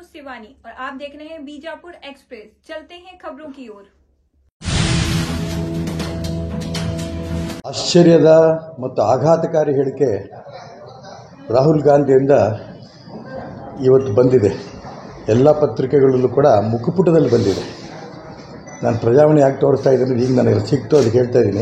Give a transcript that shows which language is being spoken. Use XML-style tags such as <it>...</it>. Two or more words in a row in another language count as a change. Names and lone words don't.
<hi>शिवानी और आप देख रहे हैं बीजापुर एक्सप्रेस। चलते हैं खबरों की ओर।</hi> <kn>ಆಶ್ಚರ್ಯದ ಮತ್ತು ಆಘಾತಕಾರಿ ಹೇಳಿಕೆ ರಾಹುಲ್ ಗಾಂಧಿಯಿಂದ ಇವತ್ತು ಬಂದಿದೆ. ಎಲ್ಲ ಪತ್ರಿಕೆಗಳಲ್ಲೂ ಕೂಡ ಮುಖಪುಟದಲ್ಲಿ ಬಂದಿದೆ. ನಾನು ಪ್ರಜಾವಾಣಿ ಯಾಕೆ ತೋರಿಸ್ತಾ ಇದ್ದೀನಿ, ಈಗ ನನಗೆ ಸಿಕ್ತು ಅದಕ್ಕೆ ಹೇಳ್ತಾ ಇದ್ದೀನಿ.</kn>